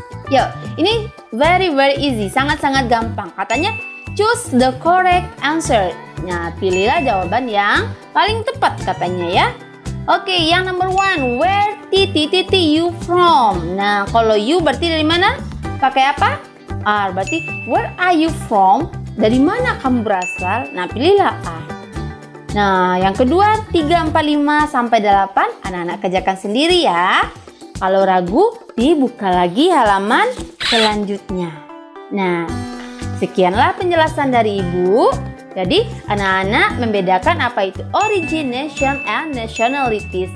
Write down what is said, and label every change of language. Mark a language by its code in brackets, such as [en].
[id] Yuk, ini [en] very easy, [id] sangat-sangat gampang. Katanya [en] choose the correct answer. [id] Nah, pilihlah jawaban yang paling tepat katanya ya. Oke, yang [en] number 1, where you from? [id] Nah, kalau you berarti dari mana? Pakai apa? [en] R, [id] berarti [en] where are you from? [id] Dari mana kamu berasal? Nah, pilihlah R. Nah, yang kedua 3, 4, 5 sampai 8 anak-anak kerjakan sendiri ya. Kalau ragu, dibuka lagi halaman selanjutnya. Nah, sekianlah penjelasan dari Ibu. Jadi, anak-anak membedakan apa itu [en] origin, nation, and nationalities.